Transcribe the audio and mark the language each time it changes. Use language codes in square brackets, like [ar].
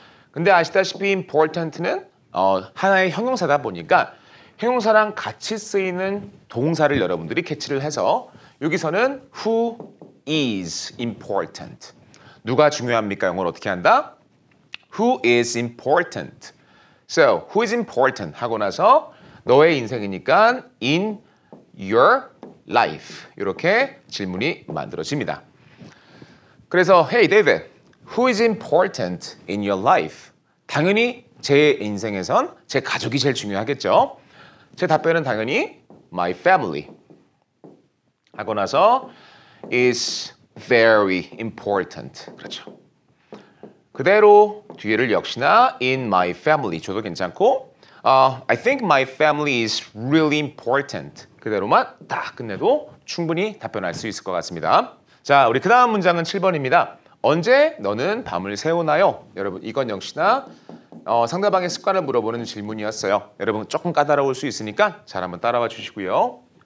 [ko] 근데 아시다시피 important는 하나의 형용사다 보니까 형용사랑 같이 쓰이는 동사를 여러분들이 캐치를 해서 여기서는 [en] who is important. [ko] 누가 중요합니까? 영어로 어떻게 한다? [en] Who is important? So, who is important? [ko] 하고 나서 너의 인생이니까 [en] in your life [ko] 이렇게 질문이 만들어집니다. [en] 그래서 Hey David, who is important in your life? [ko] 당연히 제 인생에선 제 가족이 제일 중요하겠죠. 제 답변은 당연히 [en] my family. [ko] 하고 나서 [en] is very important. [ko] 그렇죠. 그대로 뒤에를 역시나 [en] in my family [ko] 줘도 괜찮고 [en] I think my family is really important. [ko] 그대로만 딱 끝내도 충분히 답변할 수 있을 것 같습니다. 자, 우리 그 다음 문장은 7번입니다. 언제 너는 밤을 새우나요? 여러분 이건 역시나 상대방의 습관을 물어보는 질문이었어요. 여러분 조금 까다로울 수 있으니까 잘 한번 따라와 주시고요.